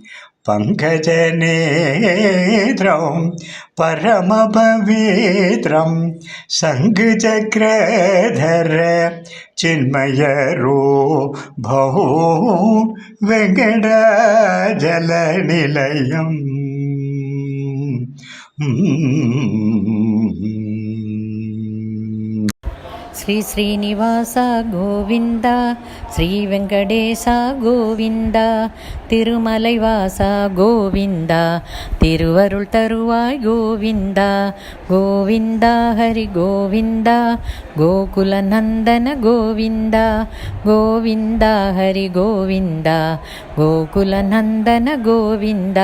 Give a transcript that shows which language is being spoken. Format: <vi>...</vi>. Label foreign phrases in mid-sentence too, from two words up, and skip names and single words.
<sa>पङ्कजनेत्रम् परमपवित्रम् शङ्खचक्रधर चिन्मय रूपम्. वेङ्कटाचल निलयम्. శ్రీ శ్రీనివాస గోవింద, శ్రీ వెంకటేశ గోవింద,</sa> <ta>திருமலைவாச கோவிந்தா, திருவருள் தருவாய் கோவிந்தா. கோவிந்தா ஹரி கோவிந்தா, கோகுல நந்தன கோவிந்தா. கோவிந்தா ஹரி கோவிந்தா, கோகுல நந்தன கோவிந்தா.</ta>